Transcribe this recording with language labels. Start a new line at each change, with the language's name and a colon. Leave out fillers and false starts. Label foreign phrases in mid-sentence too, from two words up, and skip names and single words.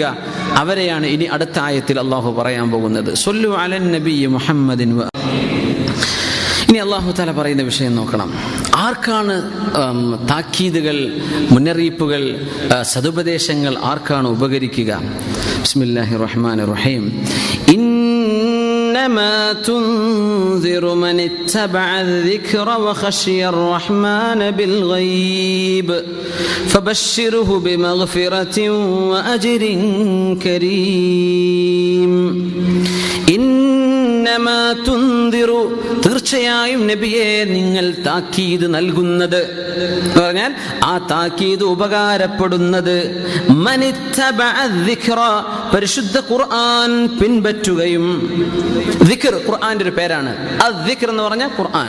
Malayalam: അവരെയാണ് ഇനി അടുത്ത ആയത്തിൽ അള്ളാഹു പറയാൻ പോകുന്നത്.
Arabic: صلوا على النبي محمد.
Malayalam: ഇനി
Arabic: الله تعالى
Malayalam: പറയുന്ന വിഷയം നോക്കണം. ആർക്കാണ് താക്കീതുകൾ, മുന്നറിയിപ്പുകൾ, സതുപദേശങ്ങൾ ആർക്കാണ് ഉപകരിക്കുക?
Arabic: بسم الله الرحمن الرحيم. إنما تنذر من اتبع الذكر وخشي الرحمن بالغيب فبشره بمغفرة وأجر كريم. إنما تنذر,
Malayalam: തീർച്ചയായും നബിയെ നിങ്ങൾ താക്കീത് നൽകുന്നത് എന്ന് പറഞ്ഞാൽ ആ താക്കീത് ഉപകാരപ്പെടുന്നത്
Arabic: من اتبع الذكر,
Malayalam: പരിശുദ്ധ ഖുർആൻ പിൻപറ്റുകയും. ദിക്ർ ഖുർആന്റെ ഒരു പേരാണ്. അദ്ദിക്ർ എന്ന് പറഞ്ഞാൽ ഖുർആൻ.